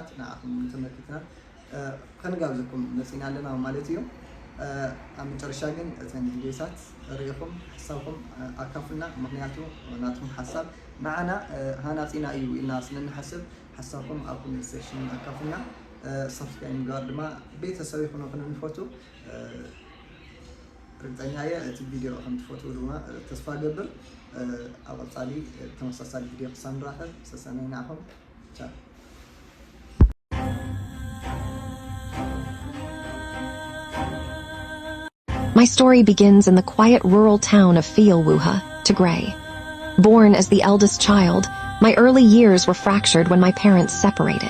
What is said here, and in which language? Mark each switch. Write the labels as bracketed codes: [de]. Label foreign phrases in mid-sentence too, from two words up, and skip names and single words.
[ti] ንኣኹም ተመልከትና ከንጋብዘኩም መፂና ኣለና ማለት እዩ ኣብ መጨረሻ ግን እተን ቪድዮታት ርኢኹም ሓሳብኩም ኣካፍልና ምክንያቱ ናትኩም ሓሳብ ንዓና ሃናፂና እዩ ኢልና ስለንሓስብ ሓሳብኩም ኣብ [en] comment section [ti] ኣካፍልና ሰብስክራይብ ጋር ድማ ቤተሰብ ይኹኑ ክንፈቱ ርግጠኛ እየ እቲ ቪድዮ ከም ትፈቱ ድማ ተስፋ ገብር ኣብ ቀጻሊ ተመሳሳሊ ቪድዮ ክሳብ ንራኸብ ሰሰናይናኹም ቻው [en] My story begins in the quiet rural town of Fialwuha, Tigray. Born as the eldest child, my early years were fractured when my parents separated.